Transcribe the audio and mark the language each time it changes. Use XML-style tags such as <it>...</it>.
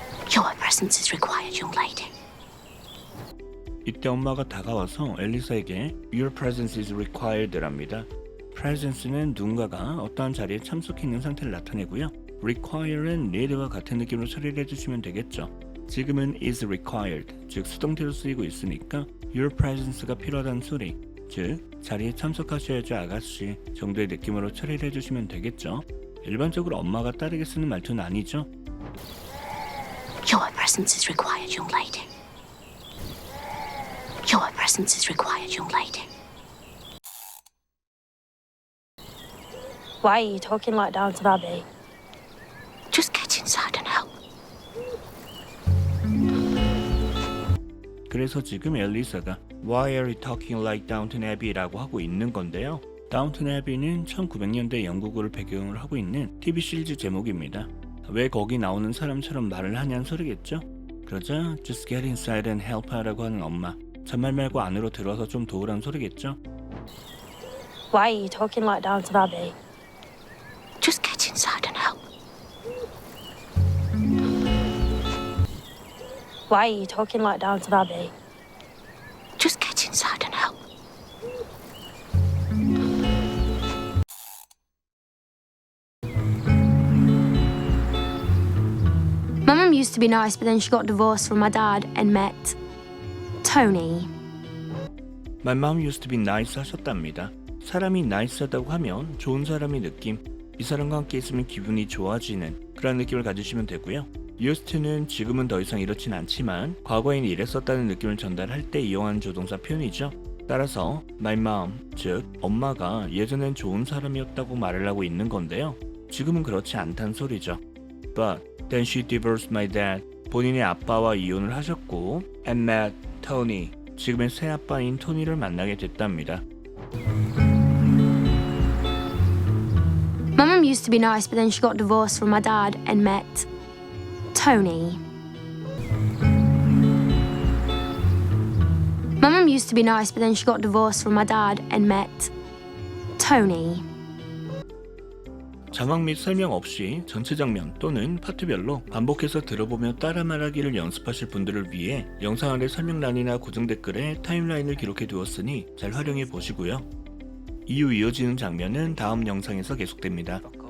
<en>Your presence is required, young lady.</en> <ko>이때 엄마가 다가와서 앨리스에게</ko> <en>Your presence is required</en> <ko>랍니다. presence는 누군가가 어떠한 자리에 참석해 있는 상태를 나타내고요. require는 need와 같은 느낌으로 처리를 해주시면 되겠죠. 지금은 is required, 즉 수동태로 쓰이고 있으니까 Your presence가 필요하다는 소리, 즉 자리에 참석하셔야죠 아가씨 정도의 느낌으로 처리를 해주시면 되겠죠. 일반적으로 엄마가 따르게 쓰는 말투는 아니죠.</ko> <en>Your presence is required, young lady. Your presence is required, young lady. Why are you talking like Downton Abbey? Just get inside and help.</en> <ko>그래서 지금 앨리사가</ko> <en>Why are you talking like Downton Abbey</en> <ko>라고 하고 있는 건데요. Downton Abbey는 1900년대 영국을 배경으로 하고 있는 TV 시리즈 제목입니다. 왜 거기 나오는 사람처럼 말을 하냐는 소리겠죠? 그러자</ko> <en>Just get inside and help</en> <ko>라고 하는 엄마, 잔말 말고 안으로 들어와서 좀 도우라는 소리겠죠?</ko> <en>Why are you talking like Downton Abbey? Just get inside and help. Why are you talking like Downton Abbey? Just get inside and help. My mum used to be nice, but then she got divorced from my dad and met Tony. My mom used to be nice</en> <ko>하셨답니다. 사람이 nice하다고 하면 좋은 사람의 느낌, 이 사람과 함께 있으면 기분이 좋아지는 그런 느낌을 가지시면 되고요. used to는 지금은 더 이상 이렇진 않지만 과거엔 이랬었다는 느낌을 전달할 때 이용하는 조동사 표현이죠. 따라서 my mom, 즉 엄마가 예전엔 좋은 사람이었다고 말을 하고 있는 건데요. 지금은 그렇지 않다는 소리죠.</ko> <en>But then she divorced my dad.</en> <ko>본인의 아빠와 이혼을 하셨고</ko> <en>and met Tony.</en> <ko>지금의 새아빠인 토니를 만나게 됐답니다.</ko> <en>My mum used to be nice, but then she got divorced from my dad and met Tony. My mum used to be nice, but then she got divorced from my dad and met Tony.</en> <ko>자막 및 설명 없이 전체 장면 또는 파트별로 반복해서 들어보며 따라 말하기를 연습하실 분들을 위해 영상 아래 설명란이나 고정 댓글에 타임라인을 기록해 두었으니 잘 활용해 보시고요. 이후 이어지는 장면은 다음 영상에서 계속됩니다.</ko>